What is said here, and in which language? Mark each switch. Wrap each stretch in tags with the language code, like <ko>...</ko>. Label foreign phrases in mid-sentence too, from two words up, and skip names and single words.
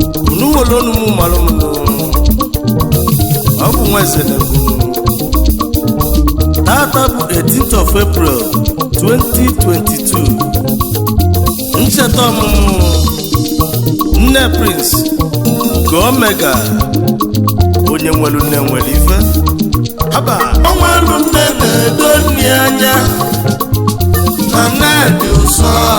<ig>Unu nwere onu mụ malụ m nụ. Ọ bụ nwa eze na-ekwu. Tata bụ</ig> <en>eighteenth of April, twenty twenty-two.</en> <ig>Ncheta ọmụmụ Nne Prince nke Omega, onye nwere nne nwere ife. Haba! O nwelu nne na-edo nne anya, na nne dị ụsọ.</ig>